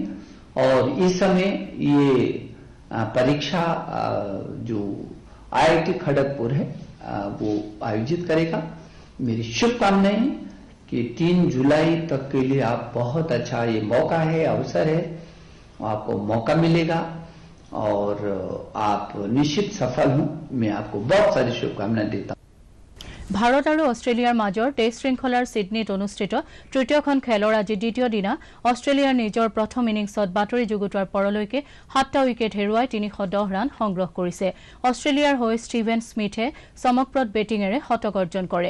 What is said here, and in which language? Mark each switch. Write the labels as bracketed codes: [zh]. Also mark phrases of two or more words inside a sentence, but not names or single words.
[hi] और इस समय ये परीक्षा जो IIT खड़गपुर है वो आयोजित करेगा। मेरी शुभकामनाएं कि 3 जुलाई तक के लिए आप बहुत अच्छा ये मौका है, अवसर है, आपको मौका मिलेगा और आप निश्चित सफल हों। मैं आपको बहुत सारी शुभकामनाएं देता हूं। [as] ভাৰত আৰু অষ্ট্ৰেলিয়াৰ মাজৰ টেষ্ট শৃংখলাৰ ছিডনীত অনুষ্ঠিত তৃতীয়খন খেলৰ আজি দ্বিতীয় দিনা অষ্ট্ৰেলিয়াৰ নিজৰ প্ৰথম ইনিংছত বাতৰি যুগুতোৱাৰ পৰলৈকে 7টা উইকেট হেৰুৱাই 310 ৰান সংগ্ৰহ কৰিছে। অষ্ট্ৰেলিয়াৰ হৈ ষ্টিভেন স্মিথে চমকপ্ৰদ বেটিঙেৰে শতক অৰ্জন কৰে।